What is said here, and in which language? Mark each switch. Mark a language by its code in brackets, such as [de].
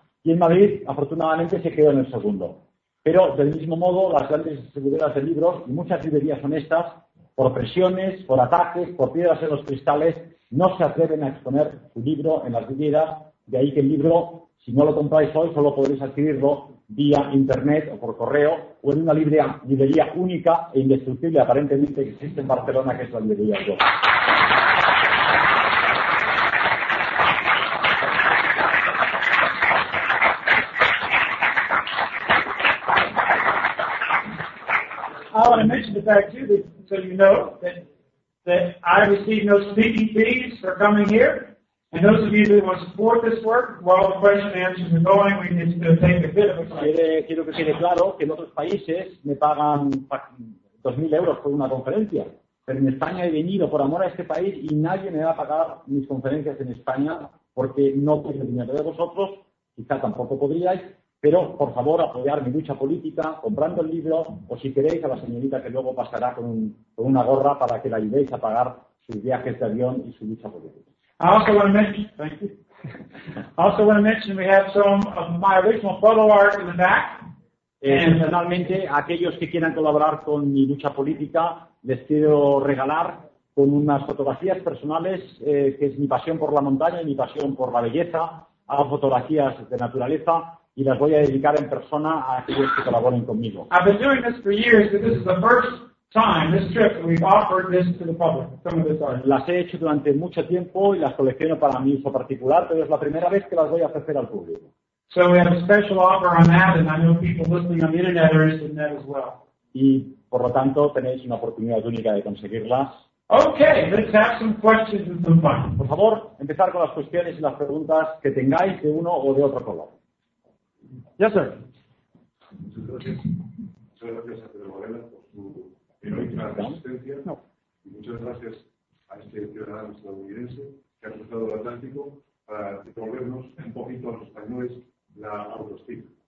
[es] Y en Madrid, afortunadamente, se quedó en el 2º. Pero, del mismo modo, las grandes distribuidoras de libros y muchas librerías honestas, por presiones, por ataques, por piedras en los cristales, no se atreven a exponer su libro en las librerías De ahí que el libro, si no lo compráis hoy, solo podréis adquirirlo vía internet o por correo o en una librería única e indestructible, aparentemente, que existe en Barcelona, que es la librería Yo. [en] I want to mention the fact too, that, so you know, that I receive no speaking fees for coming here. And those of you that want to support this work, while the question and answers are going, we need to take a bit of a break. [es] Quiero que quede claro que en otros países me pagan 2.000 euros por una conferencia. Pero en España he venido por amor a este país y nadie me va a pagar mis conferencias en España porque no tengo dinero de vosotros, quizá tampoco podríais. Pero, por favor, apoyar mi lucha política, comprando el libro, o si queréis, a la señorita que luego pasará con una gorra para que la ayudéis a pagar sus viajes de avión y su lucha política. [en] I also want to mention we have some of my original photo art in the back. And [es] finalmente, aquellos que quieran colaborar con mi lucha política, les quiero regalar con unas fotografías personales, que es mi pasión por la montaña y mi pasión por la belleza, hago fotografías de naturaleza, y las voy a dedicar en persona a aquellos que colaboren conmigo. [en] I've been doing this for years, but this is the first time, this trip, that we've offered this to the public, some of this art. [es] Las he hecho durante mucho tiempo y las colecciono para mi uso particular, pero es la primera vez que las voy a ofrecer al público. [en] So we have a special offer on that, and I know people listening on the internet are interested in that as well. [es] Y, por lo tanto, tenéis una oportunidad única de conseguirlas. [en] Okay, let's have some questions and some fun. [es] Por favor, empezar con las cuestiones y las preguntas que tengáis de uno o de otro color. [en] Yes, sir. [es] Muchas gracias a Pedro Varela por su heroica resistencia. No. Y muchas gracias a este ciudadano estadounidense que ha cruzado el Atlántico para devolvernos un poquito a los españoles la autoestima.